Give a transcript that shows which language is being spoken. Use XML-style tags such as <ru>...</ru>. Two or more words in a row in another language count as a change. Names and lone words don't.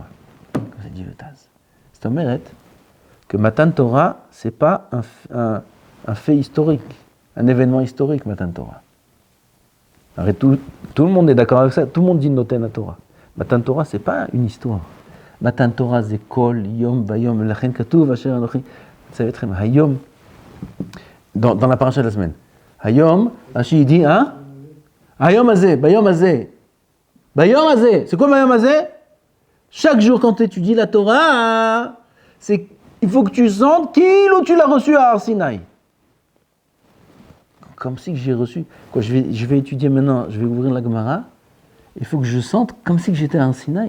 <fr>Comme ça dit le Taz. C'est un mérite que Matan Torah, c'est pas un fait historique, un événement historique, Matan Torah. Arrête, tout le monde est d'accord avec ça. Tout le monde dit</fr> <he>נותן התורה.</he> <fr>Matan Torah, c'est pas une histoire.</fr> <he>מתן תורה, c'est כל, יום, ביום, לכן כתוב, אשר אנכי.</he> <fr>Vous savez très bien, hayom, dans la paracha de la semaine. Hayom, Rashi dit, hein?</fr> <he>היום הזה, ביום הזה. ביום הזה,</he> <fr>c'est quoi</fr> <he>ביום הזה?</he> <fr>Chaque jour quand tu étudies la Torah, il faut que tu sentes qu'il ou tu l'as reçu à Har Sinaï. Comme si j'ai reçu. Quoi, je vais étudier maintenant, je vais ouvrir la Gemara. Il faut que je sente comme si j'étais à Har Sinaï.</fr>